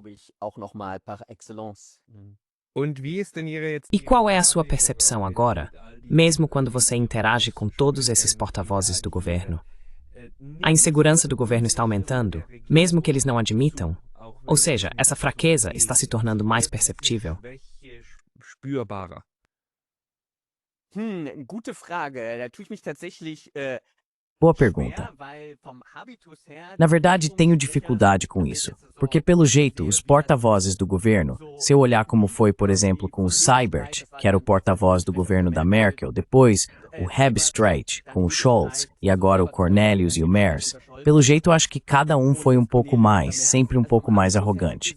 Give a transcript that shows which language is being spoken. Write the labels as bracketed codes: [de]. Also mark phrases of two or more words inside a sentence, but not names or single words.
[pt] E qual é a sua percepção agora, mesmo quando você interage com todos esses porta-vozes do governo? A insegurança do governo está aumentando, mesmo que eles não admitam? Ou seja, essa fraqueza está se tornando mais perceptível? [de] Gute Frage. Da tue ich mich tatsächlich [pt] Boa pergunta. Na verdade, tenho dificuldade com isso, porque pelo jeito, os porta-vozes do governo, se eu olhar como foi, por exemplo, com o Seibert, que era o porta-voz do governo da Merkel, depois o Hebestreit com o Scholz e agora o Cornelius e o Merz, pelo jeito eu acho que cada um foi um pouco mais, sempre um pouco mais arrogante.